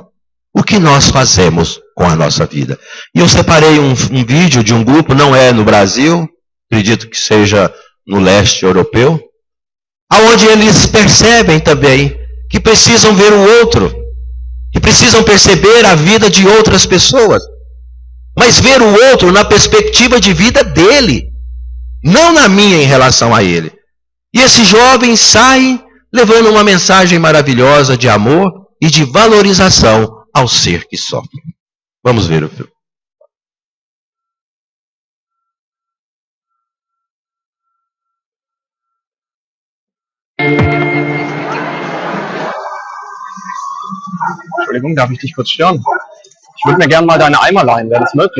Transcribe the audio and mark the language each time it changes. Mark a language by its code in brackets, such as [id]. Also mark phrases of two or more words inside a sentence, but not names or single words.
[pt] O que nós fazemos com a nossa vida? E eu separei um vídeo de um grupo, não é no Brasil, acredito que seja no leste europeu, aonde eles percebem também que precisam ver o outro, que precisam perceber a vida de outras pessoas, mas ver o outro na perspectiva de vida dele, não na minha em relação a ele. E esses jovens saem levando uma mensagem maravilhosa de amor e de valorização ao ser que sofre. Vamos ver o filme. [de] Entschuldigung, darf ich dich kurz stören? Ich würde mir gerne mal deine Eimer leihen, wäre das möglich?